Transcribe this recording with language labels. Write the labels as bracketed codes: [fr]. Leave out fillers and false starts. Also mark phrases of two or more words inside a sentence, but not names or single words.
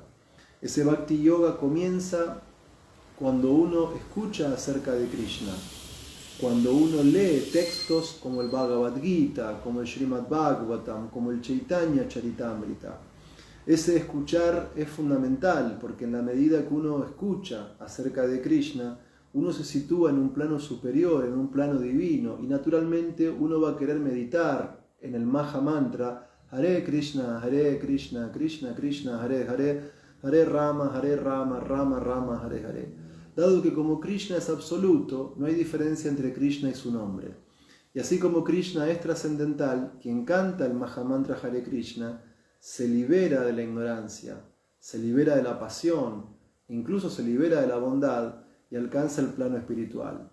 [es] Ese Bhakti Yoga comienza cuando uno escucha acerca de Krishna, cuando uno lee textos como el Bhagavad Gita, como el Srimad Bhagavatam, como el Chaitanya Charitamrita. Ese escuchar es fundamental porque en la medida que uno escucha acerca de Krishna, uno se sitúa en un plano superior, en un plano divino, y naturalmente uno va a querer meditar en el Maha Mantra [sa] Hare Krishna, Krishna Krishna, Hare Hare, Hare Rama, Rama Rama, Hare Hare. [es] Dado que como Krishna es absoluto, no hay diferencia entre Krishna y su nombre. Y así como Krishna es trascendental, quien canta el Maha Mantra Hare Krishna se libera de la ignorancia, se libera de la pasión, incluso se libera de la bondad y alcanza el plano espiritual.